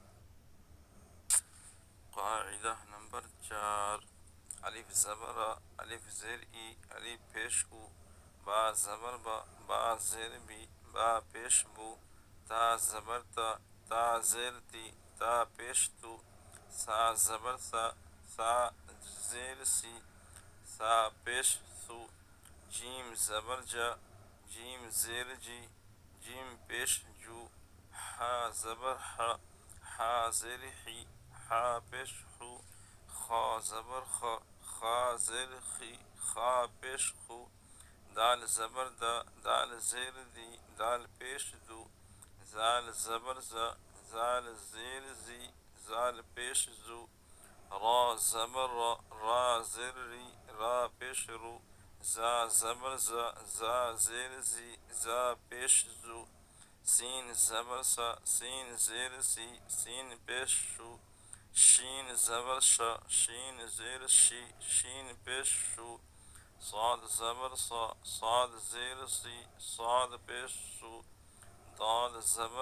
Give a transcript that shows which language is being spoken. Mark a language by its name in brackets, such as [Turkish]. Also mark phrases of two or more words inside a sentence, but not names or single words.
[Urdu] قاعدہ نمبر 4، الف زبر آ، الف زیر ای، الف پیش او، با زبر با، با زیر بی، با پیش بو، تا زبر تا، تا زیر تی، تا پیش تو، سا زبر سا، سا زیر سی، سا پیش سو، جیم زبر جا، جیم زیر جی، جیم پیش جو، حا زبر حا، حا زیر حی، حا پیش حو، خا زبر خا، خا زیر خی، خا پیش خو، دال زبر دا، دال زیر دی، دال پیش دو، زال زبر زا، زال زیر زی، زال پیش زو، را زبر را، را زیر ری، را پیش رو، زا زبر زا، زا زیر زی، زا پیش زو، سین زبر سا، سین زیر سی، سین پیش شو، شین زبر شا، شین زیر شی، شین پیش شو، صاد زبر صا، صاد زیر سی، صاد پیش سو، ضاد زبر